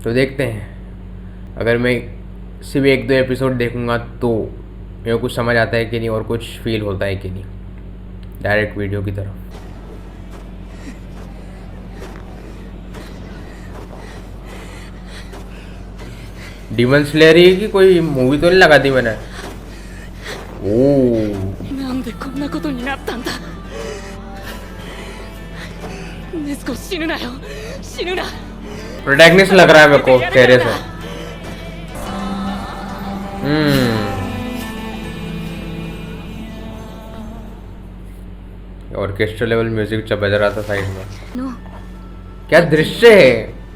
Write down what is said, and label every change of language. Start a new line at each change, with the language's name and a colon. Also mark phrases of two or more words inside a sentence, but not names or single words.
Hindi: तो देखते हैं, अगर मैं सिर्फ 1-2 एपिसोड देखूंगा तो मेरे को कुछ समझ आता है कि नहीं और कुछ फील होता है कि नहीं,
English: direct video
Hindi: की तरफ। डीमन स्लेयर ही की कोई मूवी तो नहीं लगा दी मैंने। ओह,
Japanese: なんでこんなことになったんだ。ネズコ死ぬなよ、死ぬな。
Hindi: प्रोटैगनिस्ट लग रहा है मेरे को चेहरे से।
English: orchestra level music
Hindi: जब बज रहा था साइड में, क्या दृश्य है।